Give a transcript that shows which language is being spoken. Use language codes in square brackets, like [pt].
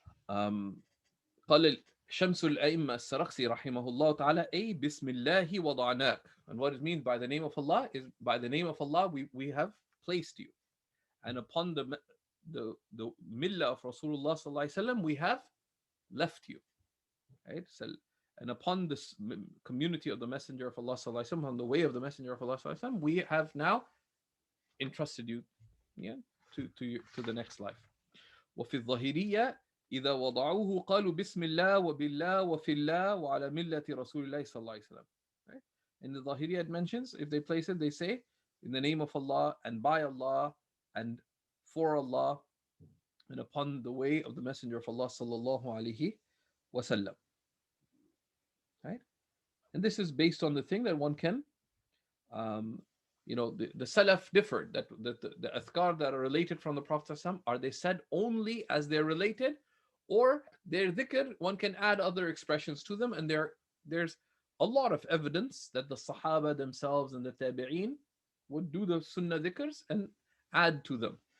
[ar] قال شمس الأئمة السرخسي رحمه الله تعالى أي بسم الله وضعناك, [en] and what it means by the name of Allah is by the name of Allah we have placed you, and upon the millah of Rasulullah sallallahu alaihi wasallam we have left you, right? So, and upon this community of the Messenger of Allah sallallahu alaihi wasallam, on the way of the Messenger of Allah sallallahu alaihi wasallam, we have now entrusted you, to the next life. [ar] وفي الظاهرية إذا وضعوه قالوا بسم الله وبالله وفي الله وعلى ملة رسول الله صلى الله عليه وسلم. [en] Right? In the Zahiriyya it mentions, if they place it, they say in the name of Allah and by Allah and for Allah and upon the way of the Messenger of Allah sallallahu alaihi wasallam. Right? And this is based on the thing that one can, the Salaf differed, that the Adhkar that are related from the Prophet, are they said only as they're related, or their dhikr, one can add other expressions to them, and there's a lot of evidence that the Sahaba themselves and the Tabi'een would do the Sunnah dhikrs and add to them.